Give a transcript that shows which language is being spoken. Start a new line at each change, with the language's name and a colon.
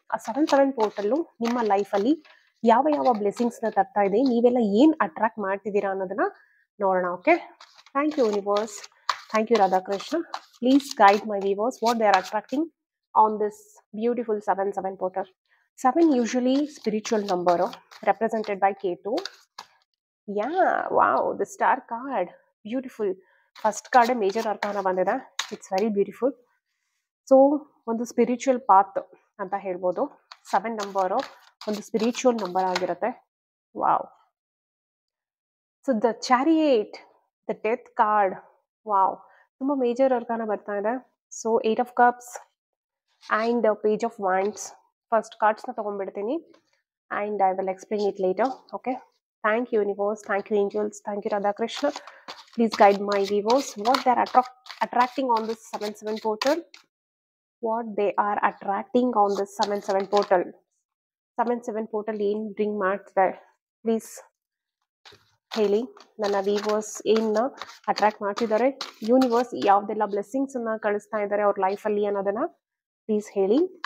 Kannada: ಆ 7/7 ಪೋರ್ಟಲ್ಲು ನಿಮ್ಮ ಲೈಫಲ್ಲಿ ಯಾವ ಯಾವ ಬ್ಲೆಸ್ಸಿಂಗ್ಸ್ನ ತರ್ತಾ ಇದೆ, ನೀವೆಲ್ಲ ಏನು ಅಟ್ರಾಕ್ಟ್ ಮಾಡ್ತಿದ್ದೀರಾ ಅನ್ನೋದನ್ನ ನೋಡೋಣ.
English: Okay, thank you universe, thank you Radhakrishna. Please guide my viewers what they are attracting on this beautiful 7/7 portal. 7 usually spiritual number represented by Ketu. Yeah, wow, the star card. Beautiful. First card major arcana bandida. It's very beautiful.
Kannada: So, ಒಂದು spiritual path ಅಂತ ಹೇಳ್ಬೋದು. 7 number ಒಂದು spiritual number ಆಗಿರುತ್ತೆ. Wow. So the chariot, the death card. Wow, ತುಂಬ major ಅರ್ಕಾನ ಬರ್ತಾ ಇದೆ.
English: So 8 of cups and page of wands. First cards
Kannada: na ತಗೊಂಡ್ಬಿಡ್ತೀನಿ
English: and I will explain it later. Okay, thank you universe, thank you angels, thank you Radha Krishna. Please guide my viewers what they are attracting on this 7/7 portal. What they are attracting on this 7/7 portal.
Kannada: 7/7 portal ಏನ್ bring ಮಾಡ್ತಿದೆ please ಹೇಳಿ. ನನ್ನ viewers ಏನ್ನ attract ಮಾಡ್ತಿದ್ದಾರೆ, universe ಯಾವ್ದೆಲ್ಲ blessings ಅನ್ನ ಕಳಿಸ್ತಾ ಇದ್ದಾರೆ ಅವ್ರ ಲೈಫಲ್ಲಿ ಅನ್ನೋದನ್ನ ಪ್ಲೀಸ್ ಹೇಳಿ.